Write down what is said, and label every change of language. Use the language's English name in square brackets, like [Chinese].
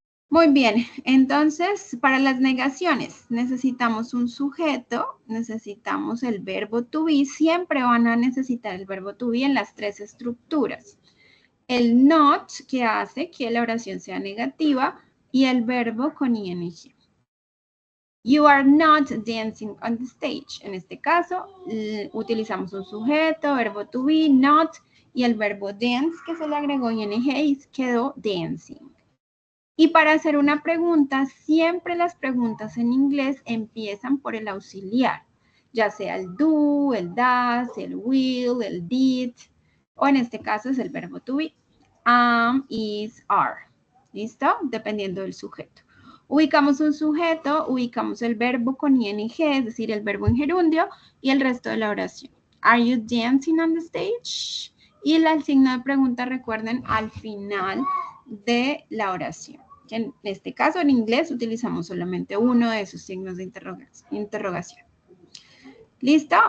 [Spanish] Muy bien, entonces para las negaciones necesitamos un sujeto, necesitamos el verbo to be, siempre van a necesitar el verbo to be en las tres estructuras. El not, que hace que la oración sea negativa, y el verbo con ing. [English] You are not dancing on the stage. [Spanish] En este caso, utilizamos un sujeto, verbo to be, not, y el verbo dance que se le agregó ing y quedó dancing. Y para hacer una pregunta, siempre las preguntas en inglés empiezan por el auxiliar, ya sea el do, el does, el will, el did, o en este caso es el verbo to be, am, is, are. ¿Listo? Dependiendo del sujeto. Ubicamos un sujeto, ubicamos el verbo con ing, es decir, el verbo en gerundio, y el resto de la oración. [English] Are you dancing on the stage? [Spanish] Y el signo de pregunta, recuerden, al final de la oración. En este caso, en inglés, utilizamos solamente uno de esos signos de interrogación. ¿Listo?